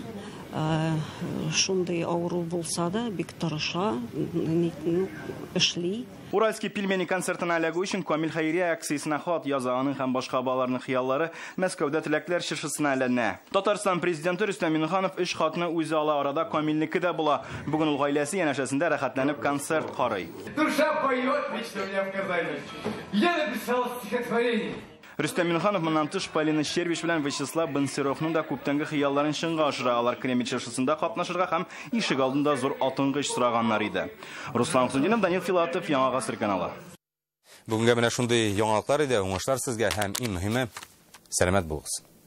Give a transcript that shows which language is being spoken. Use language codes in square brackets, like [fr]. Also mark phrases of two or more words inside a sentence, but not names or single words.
[tt] Шундый авыру булса да, бик тырыша, эшли. Уральский пельмени концертына эләгү өчен Камил Хәйрия акциясына хат яза, аның һәм башка балаларның хыяллары Мәскәүдә теләкләр чыршысына әйләнә. Татарстан президенты Рөстәм Миңнеханов 3 хатны үзе ала, арада Камилнеке дә була. Бүген ул гаиләсе янәшәсендә рәхәтләнеп концерт карый. [ru] Душа поет, вечно у меня в Казани. Я написал стихотворение. [tt] Рөстәм Миңнеханов моннан тыш Полина Щербич белән Вячеслав Бонсеровның да күптәнге хыялларын чынга ашыра. Алар Кремль чыршысында катнашырга һәм ишек алдында зур атынгыч сораганнар иде. Руслан Хусайнов, Данил Филатов, Яңа Гасыр каналы. Бүгенге менә шундый яңалыклар иде. Уңышлар сезгә һәм иң мөһиме, сәламәт булыгыз.